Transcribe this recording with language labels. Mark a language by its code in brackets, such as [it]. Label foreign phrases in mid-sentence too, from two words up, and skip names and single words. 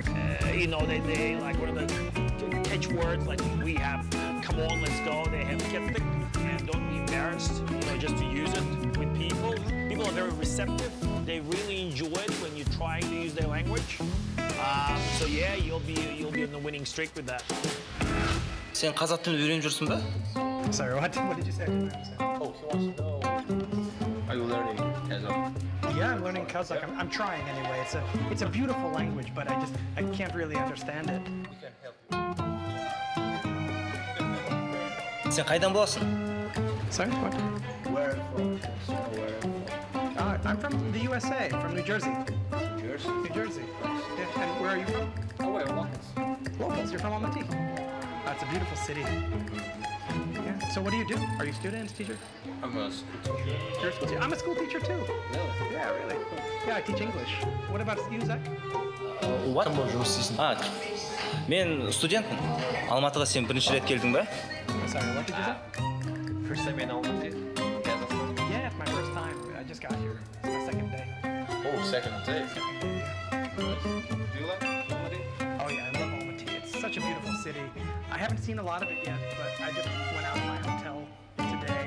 [en] They like one of the catch words like we have, come on, let's go. They have kept it and don't be embarrassed, just to use it with people. People are very receptive. They really enjoy it when you're trying to use their language. So yeah, you'll be on the winning streak with that. [kk] Сен қазақ тілін үйреніп жүрсің ба? [en] Sorry, what did you say? Oh, he wants to know. Are you learning Kazakh? Yeah, I'm learning Kazakh. I'm trying anyway. It's a beautiful language, but I can't really understand it. We can help you. [kk] Сен қайдан боласың? [en] Sorry, what? Where from? I'm from the USA, from New Jersey. New Jersey? New Jersey. Yeah, and where are you from? Oh, wait, locals. Locals. You're from Almaty. It's a beautiful city. Yeah. So what do you do? Are you a student, teacher? I'm a school teacher. You're a school teacher. I'm a school teacher too. Really? Yeah, really. Yeah, I teach English. What about you, Zach? What? [kk] Кім болып жұмыс істейсің? Мен студентпін. Алматыға сен бірінші рет келдің ба? [en] Sorry, what did you say? First time in Almaty? Kazakhstan? Yeah, it's my first time. I just got here. It's my second day. Oh, second day. Do you like Almaty? Oh yeah, I love Almaty. It's such a beautiful city. I haven't seen a lot of it yet, but I just went out of my hotel today.